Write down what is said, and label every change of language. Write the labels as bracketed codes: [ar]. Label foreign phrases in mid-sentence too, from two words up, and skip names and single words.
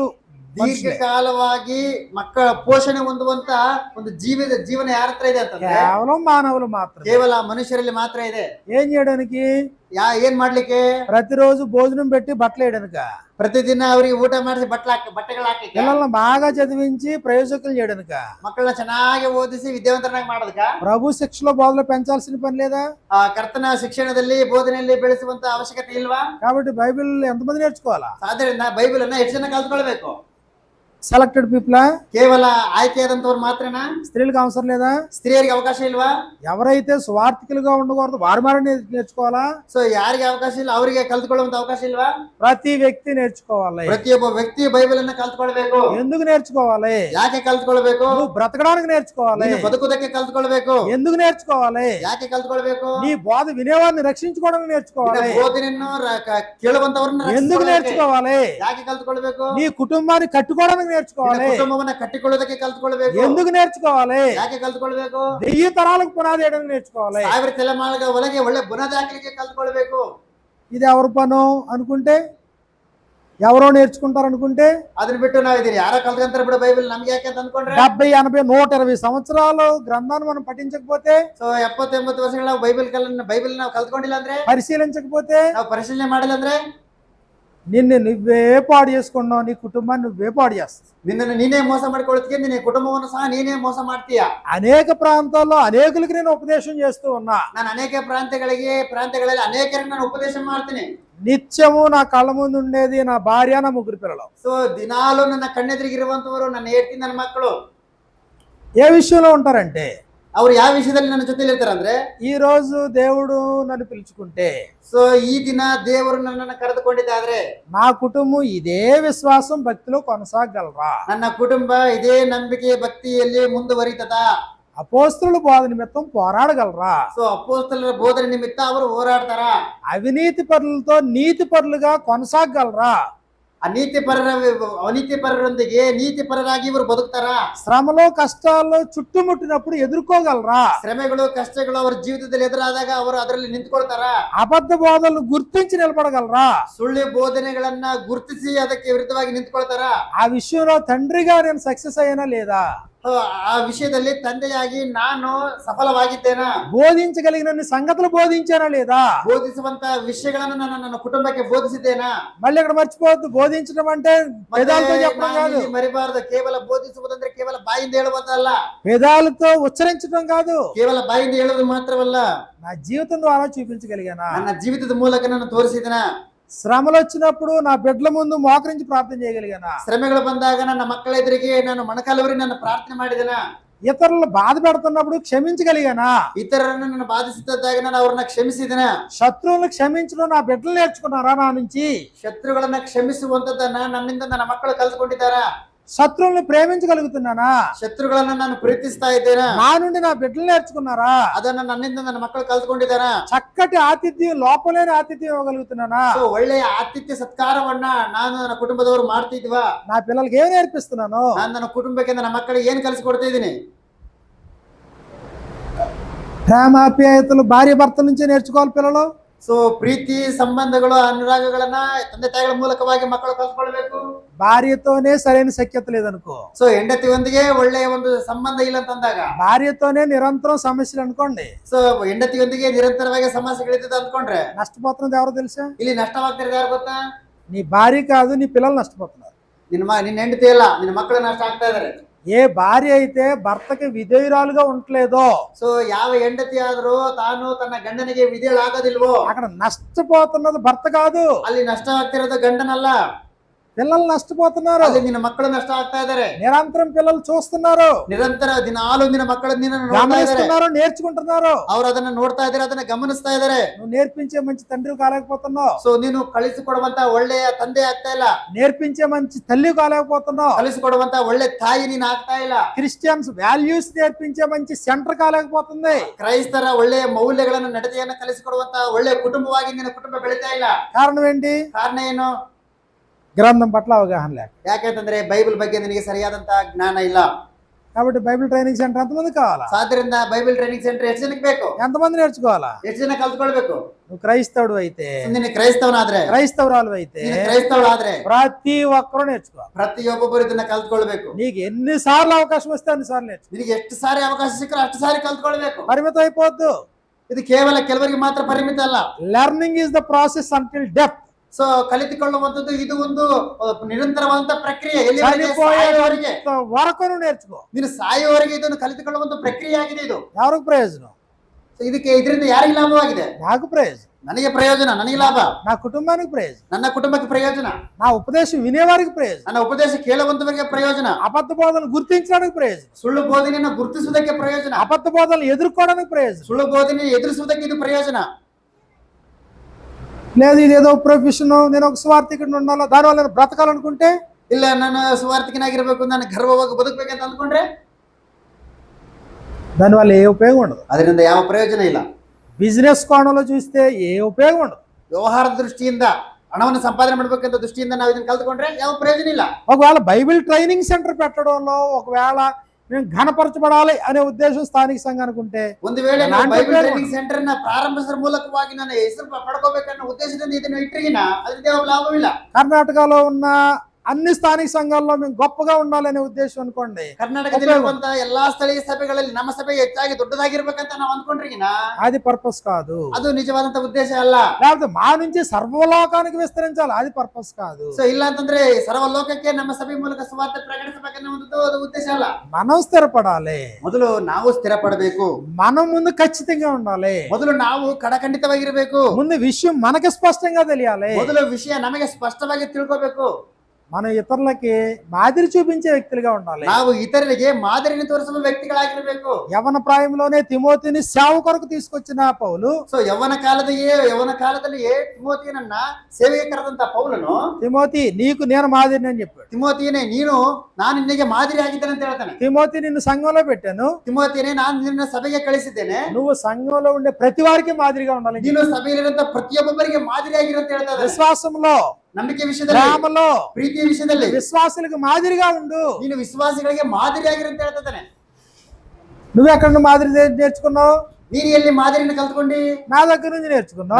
[kn] ದೀರ್ಘಕಾಲವಾಗಿ ಮಕ್ಕಳ ಪೋಷಣೆ ಹೊಂದುವಂತ ಒಂದು ಜೀವನ ಯಾರ ಹತ್ರ ಇದೆ ಅಂತಂದ್ರೆ [te] కేవలం మానవులు మాత్రం. [kn] ಕೇವಲ మనుషుರಲ್ಲಿ ಮಾತ್ರ ಇದೆ. [te] ఏం చేయడానికి? [kn] ಏನ್ ಮಾಡ್ಲಿಕ್ಕೆ? [te] ప్రతిరోజు భోజనం పెట్టి బట్టలు వేయడానిక, [kn] ಪ್ರತಿದಿನ ಅವರಿಗೆ ಊಟ ಮಾಡಿಸಿ ಬಟ್ಟೆಗಳು ಹಾಕಿ, [te] పిల్లల్ని బాగా చదివించి ప్రయోజకులు చేయడానిక, [kn] ಮಕ್ಕಳನ್ನ ಚೆನ್ನಾಗಿ ಓದಿಸಿ ವಿದ್ಯಾವಂತರನ್ನಾಗಿ ಮಾಡೋದಕ್ಕ, [te] ప్రభు శిక్షలో బోధలో పెంచాల్సిన పని లేదా? [kn] ಆ ಕರ್ತನ ಶಿಕ್ಷಣದಲ್ಲಿ ಬೋಧನೆಯಲ್ಲಿ ಬೆಳೆಸುವಂತ ಅವಶ್ಯಕತೆ ಇಲ್ವಾ? [te] కాబట్టి బైబిల్ ఎంతమంది నేర్చుకోవాలా? [kn] ಆದ್ದರಿಂದ ಬೈಬಲ್ ಅನ್ನ ಎಷ್ಟು ಜನ ಕಲ್ತ್ಕೊಳ್ಬೇಕು? [en] selected people? [kn] ಕೇವಲ ಆಯ್ಕೆಯಾದಂತವ್ರು ಮಾತ್ರನಾ? [te] స్త్రీలకు అవసరం లేదా? [kn] ಸ್ತ್ರೀಯರಿಗೆ ಅವಕಾಶ ಇಲ್ವಾ? [te] ఎవరైతే స్వార్థికులుగా ఉండకూడదు వారు మారే నేర్చుకోవాలా? [kn] ಸೊ ಯಾರಿಗೆ ಅವಕಾಶ ಇಲ್ಲ ಅವರಿಗೆ ಕಲ್ತ್ಕೊಳ್ಳುವಂತ ಅವಕಾಶ ಇಲ್ವಾ? [te] ప్రతి వ్యక్తి నేర్చుకోవాలి. [kn] ಪ್ರತಿಯೊಬ್ಬ ವ್ಯಕ್ತಿ ಬೈಬಲ್ ಅನ್ನ ಕಲ್ತ್ಕೊಳ್ಬೇಕು. [te] ఎందుకు నేర్చుకోవాలి? [kn] ಯಾಕೆ ಕಲ್ತ್ಕೊಳ್ಬೇಕು? [te] నువ్వు బ్రతకడానికి నేర్చుకోవాలి. [kn] ನೀನು ಬದುಕುವುದಕ್ಕೆ ಕಲ್ತ್ಕೊಳ್ಬೇಕು. [te] ఎందుకు నేర్చుకోవాలి? [kn] ಯಾಕೆ ಕಲ್ತ್ಕೊಳ್ಬೇಕು? [te] నీ బోధ వినేవారిని రక్షించుకోవడానికి నేర్చుకోవాలి. [kn] ಬೋಧನೆಯನ್ನು ಕೇಳುವಂತವರನ್ನ [te] ఎందుకు నేర్చుకోవాలి? [kn] ಯಾಕೆ ಕಲ್ತ್ಕೊಳ್ಬೇಕು? [te] నీ కుటుంబాన్ని కట్టుకోవడానికి నేర్చుకోవాలి. [kn] ಕುಟುಂಬವನ್ನ ಕಟ್ಟಿಕೊಳ್ಳೋದಕ್ಕೆ ಕಲ್ತ್ಕೊಳ್ಬೇಕು. [te] ఎందుకు నేర్చుకోవాలి? [kn] ಯಾಕೆ ಕಲ್ತ್ಕೊಳ್ಬೇಕು? [te] 1000 తరాలకు పునాది వేయడానికి నేర్చుకోవాలి. [kn] 1000 ತಲೆಮಾರುಗಳ ಒಳಗೆ ಒಳ್ಳೆ ಬುನಾದಿ ಹಾಕಲಿಕ್ಕೆ ಕಲ್ತ್ಕೊಳ್ಬೇಕು. [te] ఇది ఎవరి పను అనుకుంటే, ఎవరో నేర్చుకుంటారు అనుకుంటే, [kn] ಅದನ್ನ ಬಿಟ್ಟು ನಾವಿದ್ದೀರಿ ಯಾರೋ ಕಲ್ತ್ಕೊಂತಾರೆ ಬಿಡು ಬೈಬಲ್ ನಮ್ಗೆ ಯಾಕೆ ಅಂತ ಅನ್ಕೊಂಡ್ರೆ [te] 70, 80, 120 సంవత్సరాలు గ్రంథాన్ని మనం పఠించకపోతే, [kn] ಸೊ 70-80 ವರ್ಷಗಳ ಬೈಬಲ್ ನಾವು ಕಲ್ತ್ಕೊಂಡಿಲ್ಲ ಅಂದ್ರೆ, [te] పరిశీలించకపోతే, [kn] ನಾವು ಪರಿಶೀಲನೆ ಮಾಡಿಲ್ಲ ಅಂದ್ರೆ [te] నిన్ను నువ్వే పాడు చేసుకున్నావు. నీ కుటుంబాన్ని నువ్వే పాడు చేస్తావు. [kn] ನಿನ್ನನ್ನು ನೀನೇ ಮೋಸ ಮಾಡ್ಕೊಳ್ತೀಯ, ನಿನ್ನ ಕುಟುಂಬವನ್ನು ಸಹ ನೀನೇ ಮೋಸ ಮಾಡ್ತೀಯ. [te] అనేక ప్రాంతాల్లో అనేకులకి నేను ఉపదేశం చేస్తూ ఉన్నా. [kn] ನಾನು ಅನೇಕ ಪ್ರಾಂತ್ಯಗಳಲ್ಲಿ ಅನೇಕರಿಗೆ ನಾನು ಉಪದೇಶ ಮಾಡ್ತೀನಿ. [te] నిత్యము నా కళ్ళ ముందు ఉండేది నా భార్య, నా 3 పిల్లలు. [kn] ಸೊ ದಿನಾಲು ನನ್ನ ಕಣ್ಣೆದುರಿಗಿರುವಂತವರು ನನ್ನ ಹೆಂಡತಿ, ನನ್ನ ಮಕ್ಕಳು. [te] ఏ విషయంలో ఉంటారంటే, [kn] ಅವ್ರು ಯಾವ ವಿಷಯದಲ್ಲಿ ನನ್ನ ಜೊತೆಲಿ ಇರ್ತಾರಂದ್ರೆ, [te] ఈ రోజు దేవుడు నన్ను పిలుచుకుంటే, [kn] ಸೊ ಈ ದಿನ ದೇವರು ನನ್ನನ್ನು ಕರೆದುಕೊಂಡಿದ್ದಾದ್ರೆ [te] నా కుటుంబం ఇదే విశ్వాసం భక్తిలో కొనసాగలరా? [kn] ನನ್ನ కుటుంబ ఇదే ನಂಬಿಕೆ ಭಕ್ತಿಯಲ್ಲಿ ಮುಂದುವರಿತದ? [te] అపోస్తలుల బోధ నిమిత్తం పోరాడగలరా? [kn] సో ಅಪೊಸ್ತಲರ ಬೋಧನೆ ನಿಮಿತ್ತ ಅವರು ಹೋರಾಡ್ತಾರ? [te] అవినీతి పరులతో నీతి పరులుగా కొనసాగలరా? [kn] ಅನೀತಿಪರರೊಂದಿಗೆ ನೀತಿಪರರಾಗಿ ಇವರು ಬದುಕ್ತಾರ? [te] శ్రమలో కష్టాల్లో చుట్టుముట్టినప్పుడు ఎదుర్కోగలరా? [kn] ಶ್ರಮೆಗಳು ಕಷ್ಟಗಳು ಅವರ ಜೀವಿತದಲ್ಲಿ ಎದುರಾದಾಗ ಅವರು ಅದರಲ್ಲಿ ನಿಂತ್ಕೊಳ್ತಾರ? [te] అబద్ధ బోధనలు గుర్తించి నిలబడగలరా? [kn] ಸುಳ್ಳು ಬೋಧನೆಗಳನ್ನ ಗುರುತಿಸಿ ಅದಕ್ಕೆ ವಿರುದ್ಧವಾಗಿ ನಿಂತ್ಕೊಳ್ತಾರ? [te] ఆ విషయంలో తండ్రిగా నేను సక్సెస్ అయ్యానా లేదా? [kn] ಆ ವಿಷಯದಲ್ಲಿ ತಂದೆಯಾಗಿ ನಾನು ಸಫಲವಾಗಿದ್ದೇನಾ? [te] బోధించగలిగిన సంగతులు బోధించానా లేదా? [kn] ಬೋಧಿಸುವಂತ ವಿಷಯಗಳನ್ನು ನಾನು ನನ್ನ ಕುಟುಂಬಕ್ಕೆ ಬೋಧಿಸಿದ್ದೇನಾ? [te] మళ్ళీ ఇక్కడ మర్చిపోవద్దు, బోధించడం అంటే వేదాలతో చెప్పడం కాదు. [kn] ಮರಿಬಾರದು. ಕೇವಲ ಬೋಧಿಸುವುದಂದ್ರೆ ಕೇವಲ ಬಾಯಿಂದ ಹೇಳುವುದಲ್ಲ, [te] వేదాలతో ఉచ్చరించడం కాదు. [kn] ಕೇವಲ ಬಾಯಿಂದ ಹೇಳುವುದು ಮಾತ್ರವಲ್ಲ, [te] నా జీవితం ద్వారా చూపించగలిగానా? [kn] ನನ್ನ ಜೀವಿತದ ಮೂಲಕ ನಾನು ತೋರಿಸಿದನ? [te] శ్రమలు వచ్చినప్పుడు నా బిడ్డల ముందు మోకరించి ప్రార్థన చేయగలిగానా? [kn] ಶ್ರಮೆಗಳು ಬಂದಾಗ ನನ್ನ ಮಕ್ಕಳ ಎದುರಿಗೆ ನಾನು ಮೊಣಕಾಲೂರಿ ನನ್ನ ಪ್ರಾರ್ಥನೆ ಮಾಡಿದನ? [te] ఇతరులు బాధ పెడుతున్నప్పుడు క్షమించగలిగానా? [kn] ಇತರರನ್ನು ನಾನು ಬಾಧಿಸುತ್ತಿದ್ದಾಗ ನಾನು ಅವ್ರನ್ನ ಕ್ಷಮಿಸಿದನ? [te] శత్రువులను క్షమించడం నా బిడ్డలు నేర్చుకున్నారా నా నుంచి? [kn] ಶತ್ರುಗಳನ್ನ ಕ್ಷಮಿಸುವಂತದ್ದನ್ನ ನನ್ನಿಂದ ನನ್ನ ಮಕ್ಕಳು ಕಲ್ತ್ಕೊಂಡಿದ್ದಾರಾ? [te] శత్రువులను ప్రేమించగలుగుతున్నానా? [kn] ಶತ್ರುಗಳನ್ನ ನಾನು ಪ್ರೀತಿಸ್ತಾ ಇದ್ದೇನಾ? [te] నా నుండి నా బిడ్డలు నేర్చుకున్నారా? [kn] ಅದನ್ನ ನನ್ನಿಂದ ನನ್ನ ಮಕ್ಕಳು ಕಲ್ತ್ಕೊಂಡಿದ್ದಾರಾ? [te] చక్కటి ఆతిథ్యం, లోపలేని ఆతిథ్యం ఇవ్వగలుగుతున్నానా? [kn] ಒಳ್ಳೆಯ ಆತಿಥ್ಯ ಸತ್ಕಾರವನ್ನ ನಾನು ನನ್ನ ಕುಟುಂಬದವರು ಮಾಡ್ತಿದ್ವಾ? [te] నా పిల్లలకి ఏం నేర్పిస్తున్నాను? [kn] ನಾನು ನನ್ನ ಕುಟುಂಬಕ್ಕೆ ನನ್ನ ಮಕ್ಕಳಿಗೆ ಏನ್ ಕಲಿಸಿಕೊಡ್ತಾ ಇದ್ದೀನಿ? [te] ప్రేమాప్యాయతలు భార్య భర్తల నుంచే నేర్చుకోవాలి పిల్లలు. [kn] ಸೊ ಪ್ರೀತಿ ಸಂಬಂಧಗಳು ಅನುರಾಗಗಳನ್ನ ತಂದೆ ತಾಯಿಗಳ ಮೂಲಕವಾಗಿ ಮಕ್ಕಳು ಕಲ್ತ್ಕೊಳ್ಬೇಕು. [te] భార్యతోనే సరైన సఖ్యత లేదనుకో, [kn] ಸೊ ಹೆಂಡತಿಯೊಂದಿಗೆ ಒಳ್ಳೆಯ ಒಂದು ಸಂಬಂಧ ಇಲ್ಲ ಅಂತಂದಾಗ, [te] భార్యతోనే నిరంతరం సమస్యలు అనుకోండి, [kn] ಸೊ ಹೆಂಡತಿಯೊಂದಿಗೆ ನಿರಂತರವಾಗಿ ಸಮಸ್ಯೆಗಳಿದ್ದ ಅಂದ್ಕೊಂಡ್ರೆ [te] నష్టపోతున్నది ఎవరో తెలుసా? [kn] ಇಲ್ಲಿ ನಷ್ಟವಾಗ್ತಿರೋದು ಯಾರು ಗೊತ್ತಾ? [te] నీ భార్య కాదు, నీ పిల్లలు నష్టపోతున్నారు. [kn] ನಿನ್ನ ಹೆಂಡತಿ ಅಲ್ಲ, ನಿನ್ನ ಮಕ್ಕಳು ನಷ್ಟ ಆಗ್ತಾ ಇದಾರೆ. [te] ఏ భార్య అయితే భర్తకి విధేయురాలుగా ఉండలేదో, [kn] ಸೊ ಯಾವ ಹೆಂಡತಿ ಆದ್ರೂ ತಾನು ತನ್ನ ಗಂಡನಿಗೆ ವಿಧೇಯಳಾಗೋದಿಲ್ವೋ, [te] అక్కడ నష్టపోతున్నది భర్త కాదు, [kn] ಅಲ್ಲಿ ನಷ್ಟವಾಗ್ತಿರೋದು ಗಂಡನಲ್ಲ, [te] పిల్లలు నష్టపోతున్నారు. [kn] ಅಲ್ಲಿ నిನ್ನ మಕ್ಕಳು నಷ್ಟ ಆಗ್ತಾ ಇದಾರೆ. [te] నిరంతరం పిల్లలు చూస్తున్నారు, [kn] ನಿರಂತರ ದಿನಾಲು ನಿನ್ನ ಮಕ್ಕಳು ನಿನ್ನನ್ನು ನೋಡ್ತಾ ಇದಾರೆ, [te] గమనిస్తున్నారు, నేర్చుకుంటున్నారు. [kn] ಅವ್ರು ಅದನ್ನ ನೋಡ್ತಾ ಇದಾರೆ, ಅದನ್ನ ಗಮನಿಸ್ತಾ ಇದಾರೆ. [te] నువ్వు నేర్పించే మంచి తండ్రి కాలేకపోతున్నావు, [kn] ಸೊ ನೀನು ಕಳಿಸಿಕೊಡುವಂತ ಒಳ್ಳೆಯ ತಂದೆ ಆಗ್ತಾ ಇಲ್ಲ, [te] నేర్పించే మంచి తల్లి కాలేకపోతున్నావు, [kn] ಕಲಿಸಿಕೊಡುವಂತ ಒಳ್ಳೆ ತಾಯಿ ನೀನ್ ಆಗ್ತಾ ಇಲ್ಲ, [en] Christian values [te] నేర్పించే మంచి సెంటర్ కాలేకపోతుంది, [kn] ಕ್ರೈಸ್ತರ ಒಳ್ಳೆಯ ಮೌಲ್ಯಗಳನ್ನು ನಡತೆಯನ್ನ ಕಲಿಸಿಕೊಡುವಂತ ಒಳ್ಳೆಯ ಕುಟುಂಬವಾಗಿ ನಿನ್ನ ಕುಟುಂಬ ಬೆಳೀತಾ ಇಲ್ಲ. [te] కారణం ఏంటి? [kn] ಕಾರಣ ಏನು? [te] గ్రంథం పట్ల అవగాహన లేక. [kn] ಯಾಕೆಂತಂದ್ರೆ ಬೈಬಲ್ ಬಗ್ಗೆ ನಿನಗೆ ಸರಿಯಾದಂತಹ ಜ್ಞಾನ ಇಲ್ಲ. [te] కాబట్టి [en] Bible training center [te] ఎంతమంది కావాలా? [kn] ಸಾದ್ರಿಂದ [en] Bible training center [kn] ಎಷ್ಟು ಜನಕ್ಕೆ ಬೇಕು? [te] ఎంతమంది నేర్చుకోవాలా? [kn] ಎಷ್ಟು ಜನ ಕಲ್ತ್ಕೊಳ್ಬೇಕು? [te] నువ్వు క్రైస్తవుడు అయితే, [kn] ನೀನು ಕ್ರೈಸ್ತವನಾದ್ರೆ, [te] క్రైస్తవురాలు అయితే, [kn] ನೀನು ಕ್ರೈಸ್ತವಳಾದ್ರೆ [te] ప్రతి ఒక్కరూ నేర్చుకోవాలి. [kn] ಪ್ರತಿಯೊಬ್ಬೊಬ್ಬರು ಇದನ್ನ ಕಲ್ತ್ಕೊಳ್ಬೇಕು. [te] నీకు ఎన్నిసార్లు అవకాశం వస్తే అన్నిసార్లు నేర్చుకో. [kn] ನಿನಗೆ ಎಷ್ಟು ಸಾರಿ ಅವಕಾಶ ಸಿಕ್ಕರೆ ಅಷ್ಟು ಸಾರಿ ಕಲ್ತ್ಕೊಳ್ಬೇಕು. [te] పరిమితం అయిపోద్దు. [kn] ಇದು ಕೇವಲ ಕೆಲವರಿಗೆ ಮಾತ್ರ ಪರಿಮಿತ ಅಲ್ಲ. [en] learning is the process until death. [kn] ಸೊ ಕಲಿತುಕೊಳ್ಳುವಂತದ್ದು ಇದು ಒಂದು ನಿರಂತರವಾದಂತ ಪ್ರಕ್ರಿಯೆ. [te] చనిపోయేవరకు వరకు నువ్వు నేర్చుకో. [kn] ನೀನು ಸಾಯುವವರೆಗೆ ಇದನ್ನು ಕಲಿತುಕೊಳ್ಳುವಂತ ಪ್ರಕ್ರಿಯೆ ಆಗಿದೆ ಇದು. [te] ఎవరికి ప్రయోజనం? [kn] ಇದರಿಂದ ಯಾರಿಗೆ ಲಾಭವಾಗಿದೆ? [te] నాకు ప్రయోజనం. [kn] ನನಗೆ ಪ್ರಯೋಜನ, ನನಗೆ ಲಾಭ, [te] నా కుటుంబానికి ప్రయోజనం, [kn] ನನ್ನ కుటుంಬಕ್ಕೆ ప్రయోజನ, [te] నా ఉపదేశం వినేవారికి ప్రయోజనం, [kn] ನನ್ನ ಉಪದೇಶ ಕೇಳುವಂತವರಿಗೆ ಪ್ರಯೋಜನ, [te] అబద్ధ బోధనలు గుర్తించడానికి ప్రయోజనం, [kn] ಸುಳ್ಳು ಬೋಧನೆಯನ್ನು ಗುರುತಿಸುವುದಕ್ಕೆ ಪ್ರಯೋಜನ, [te] అబద్ధ బోధనలు ఎదుర్కోవడానికి ప్రయోజనం. [kn] ಸುಳ್ಳು ಬೋಧನೆ ಎದುರಿಸುವುದಕ್ಕೆ ಇದು ಪ್ರಯೋಜನ. [te] లేదు ఇదేదో ప్రొఫెషన్, నేను ఒక స్వార్థికుడిని ఉండాలో దానివల్ల నేను బ్రతకాలనుకుంటే [kn] ಇಲ್ಲ ನಾನು ಸುವಾರ್ಥಿಕನಾಗಿರ್ಬೇಕು, ನಾನು ಗರ್ವವಾಗಿ ಬದುಕಬೇಕಂತ ಅಂದ್ಕೊಂಡ್ರೆ [te] దానివల్ల ఏ ఉపయోగం ఉండదు. [kn] ಅದರಿಂದ ಯಾವ ಪ್ರಯೋಜನ ಇಲ್ಲ. [te] బిజినెస్ కోణంలో చూస్తే ఏ ఉపయోగం ఉండదు. [kn] ವ್ಯವಹಾರದ ದೃಷ್ಟಿಯಿಂದ, ಹಣವನ್ನು ಸಂಪಾದನೆ ಮಾಡ್ಬೇಕಂತ ದೃಷ್ಟಿಯಿಂದ ನಾವು ಇದನ್ನ ಕಲ್ತ್ಕೊಂಡ್ರೆ ಯಾವ ಪ್ರಯೋಜನ ಇಲ್ಲ. [te] ఒకవేళ [en] Bible training center [te] పెట్టడంలో ఒకవేళ మేము ఘనపరచబడాలి అనే ఉద్దేశం స్థానిక సంఘానికి ఉంటే, [kn] ಒಂದು ವೇಳೆ ನಾವು [te] అలాంటి [kn] ಬೈಬಲ್ ಉಪಯೋಗ [en] training center [kn] ನ ಪ್ರಾರಂಭಿಸುವ ಮೂಲಕವಾಗಿ ನನ್ನ ಹೆಸರು ಪಡ್ಕೋಬೇಕನ್ನೋ ಉದ್ದೇಶದಿಂದ ಇದನ್ನು ಇಟ್ಟರಿಗಿನ ಅದರಿಂದ ಯಾವ ಲಾಭವಿಲ್ಲ. [te] కర్ణాటకలో ఉన్న అన్ని స్థానిక సంఘాల్లో మేము గొప్పగా ఉండాలనే ఉద్దేశం అనుకోండి, [kn] ಕರ್ನಾಟಕದಲ್ಲಿರುವಂತ ಎಲ್ಲಾ ಸ್ಥಳೀಯ ಸಭೆಗಳಲ್ಲಿ ನಮ್ಮ ಸಭೆ ಹೆಚ್ಚಾಗಿ ದೊಡ್ಡದಾಗಿರ್ಬೇಕಂತ ನಾವು ಅಂದ್ಕೊಂಡ್ರಿಗಿನ [te] అది పర్పస్ కాదు. [kn] ಅದು ನಿಜವಾದಂತ ಉದ್ದೇಶ ಅಲ್ಲ. [te] లేకపోతే మా నుంచి సర్వలోకానికి విస్తరించాలి, అది పర్పస్ కాదు. [kn] ಸೊ ಇಲ್ಲ ಅಂತಂದ್ರೆ ಸರ್ವ ಲೋಕಕ್ಕೆ ನಮ್ಮ ಸಭೆ ಮೂಲಕ ಸುವಾರ್ತೆ ಪ್ರಕಟಿಸಬೇಕನ್ನೋ ಒಂದು ಅದು ಉದ್ದೇಶ ಅಲ್ಲ. [te] మనం స్థిరపడాలి, [kn] ಮೊದಲು ನಾವು ಸ್ಥಿರಪಡಬೇಕು, [te] మనం ముందు ఖచ్చితంగా ఉండాలి, [kn] ಮೊದಲು ನಾವು ಕಡಖಂಡಿತವಾಗಿರ್ಬೇಕು, [te] ముందు విషయం మనకి స్పష్టంగా తెలియాలి, [kn] ಮೊದಲು ವಿಷಯ ನಮಗೆ ಸ್ಪಷ್ಟವಾಗಿ ತಿಳ್ಕೋಬೇಕು, [te] మనం ఇతరులకి మాదిరి చూపించే వ్యక్తులుగా ఉండాలి. [kn] ನಾವು ಇತರರಿಗೆ ಮಾದರಿని ತೋರಿಸುವ ವ್ಯಕ್ತಿಗಳಾಗಿರ್ಬೇಕು. [te] యవన ప్రాయంలోనే తిమోతిని సేవ కొరకు తీసుకొచ్చిన పౌలు, [kn] ಸೊ ಯೌವನ ಕಾಲದಲ್ಲಿಯೇ ತಿಮೋತಿಯನನ್ನ ಸೇವೆಗೆ ಕರೆದಂತ ಪೌಲನು, [te] తిమోతి నీకు నేను మాదిరిని అని చెప్పాడు. [kn] ತಿಮೋತಿಯನೇ ನಾನು ನಿನಗೆ ಮಾದರಿ ಆಗಿದ್ದೇನೆ ಅಂತ ಹೇಳ್ತಾನೆ. [te] తిమోతి నిన్ను సంఘంలో పెట్టాను, [kn] ತಿಮೋತಿಯನೇ ನಾನು ನಿನ್ನ ಸಭೆಗೆ ಕಳಿಸಿದ್ದೇನೆ, [te] నువ్వు సంఘంలో ఉండే ప్రతి వారికి మాదిరిగా ఉండాలి, [kn] ನೀನು ಸಭೆಯಲ್ಲಿರುವಂತ ಪ್ರತಿಯೊಬ್ಬರಿಗೆ ಮಾದರಿ ಆಗಿರಂತ ಹೇಳ್ತಾ ಇದ್ದಾನೆ. [te] విశ్వాసంలో, [kn] ನಂಬಿಕೆ ವಿಷಯದಲ್ಲಿ, [te] ప్రేమలో, [kn] ಪ್ರೀತಿಯ ವಿಷಯದಲ್ಲಿ [te] విశ్వాసులకు మాదిరిగా ఉండు. [kn] ನೀನು ವಿಶ್ವಾಸಿಗಳಿಗೆ ಮಾದರಿ ಆಗಿರಂತ ಹೇಳ್ತಾ ಇದ್ದಾನೆ. [te] నువ్వెక్కడ నుండి మాదిరి నేర్చుకున్నావు? [kn] ನೀನು ಎಲ್ಲಿ ಮಾದರಿನ ಕಲ್ತ್ಕೊಂಡಿ? [te] నా దగ్గర నుంచి నేర్చుకున్నావు.